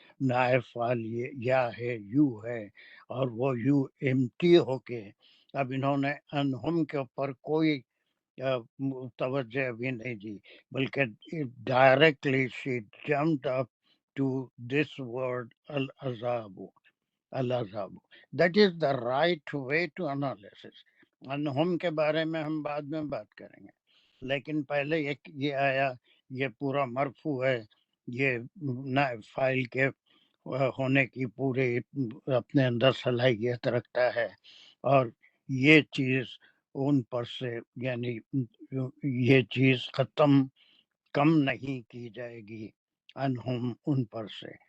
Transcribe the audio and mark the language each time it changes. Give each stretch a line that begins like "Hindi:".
Urdu: نائب فاعل یا ہے، یو ہے، اور وہ یو امٹی ہو کے اب انہوں نے انہم کے اوپر کوئی توجہ بھی نہیں دی، بلکہ
English: directly she jumped up to this word
Urdu: العذاب.
English: العذاب that is the right way to analysis.
Urdu: انہم کے بارے میں ہم بعد میں بات کریں گے، لیکن پہلے یہ آیا، یہ پورا مرفوع ہے یہ نائب فائل کے ہونے کی پورے اپنے اندر صلاحیت رکھتا ہے، اور یہ چیز ان پر سے یعنی یہ چیز کم نہیں کی جائے گی انہم ان پر سے.